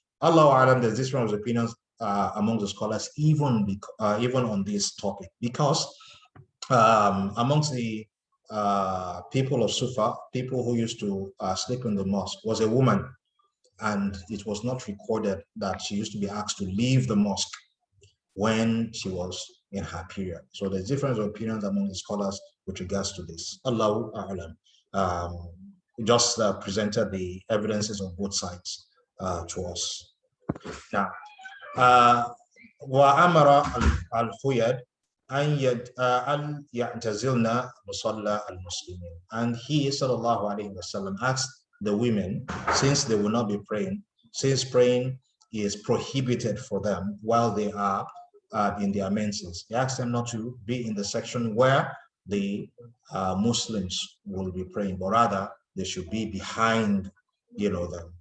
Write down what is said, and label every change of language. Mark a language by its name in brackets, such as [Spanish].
[English] Allahu A'lam, there's different opinions among the scholars, even on this topic, because amongst the people of Sufa, people who used to sleep in the mosque, was a woman, and it was not recorded that she used to be asked to leave the mosque when she was in her period. So there's different opinions among the scholars with regards to this. Allahu A'lam. Just presented the evidences of both sides to us. Now, [Arabic] وأمر الخيد أن يعتزلن مصلى المسلمين. [English] And he, sallallahu alaihi wasallam, asked the women, since they will not be praying, since praying is prohibited for them while they are in their menses, he asked them not to be in the section where the Muslims will be praying, but rather they should be behind, them.